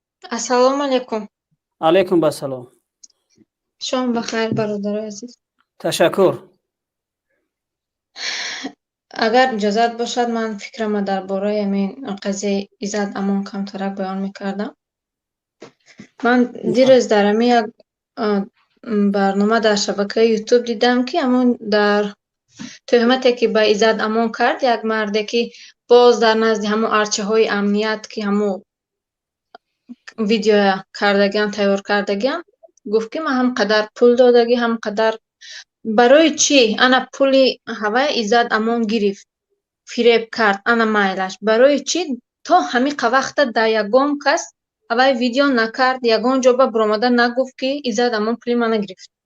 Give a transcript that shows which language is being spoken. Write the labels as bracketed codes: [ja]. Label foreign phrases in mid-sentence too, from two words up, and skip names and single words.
[ar] السلام عليكم. علیکم بسلام. [tg] Шом бахайр бародар азиз. تشکر. Агар иҷозат босад ман фикрама дар бораи ҳамин қазияи Иззат Амон Камтарак баён мекардам. Ман дирӯз дар ҳамин як барнома дар шабакаи YouTube дидам ки ҳамон дар тӯҳмате ки ба Иззат Амон кард як марде ки боз дар назди ҳамон арчаҳои амният ки ҳамон видеоя кардагиан тайёр кардагиан гуфт ки ман ҳамқадар пул додагӣ ҳамқадар барои чӣ ана пули ҳавай Иззат Амон гирифт фиреб кард ана майлаш барои чӣ то ҳамиқа вақта да ягон кас ҳавай видео накард ягон ҷо ба биромада нагуфт ки Иззат Амон пули мана гирифт.